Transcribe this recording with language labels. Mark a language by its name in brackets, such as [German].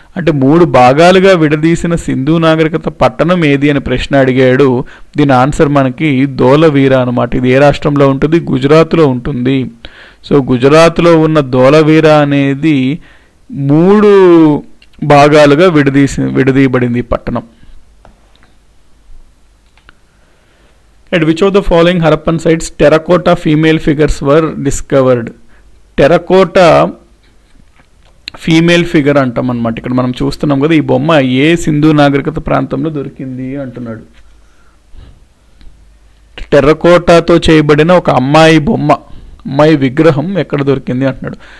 [Telugu] అంటే 3 భాగాలుగా విడదీసిన సింధు నాగరికత పట్టణం ఏది అని ప్రశ్న అడిగాడు. దీని ఆన్సర్ మనకి ధోలవీరా అనమాట. ఇది ఏ రాష్ట్రంలో ఉంటుంది? గుజరాత్లో ఉంటుంది. సో గుజరాత్లో ఉన్న ధోలవీరా అనేది 3 భాగాలుగా విడదీయబడింది ఈ పట్టణం. [English] At which of the following Harappan sites terracotta female figures were discovered? [Telugu] Terracotta female figure అంటాం అనమాట. ఇక్కడ మనం చూస్తున్నాం కదా, ఈ బొమ్మ ఏ సింధు నాగరికత ప్రాంతంలో దొరికింది అంటున్నాడు. టెర్రకోటాతో చేయబడిన ఒక అమ్మాయి బొమ్మ, అమ్మాయి విగ్రహం ఎక్కడ దొరికింది అంటున్నాడు.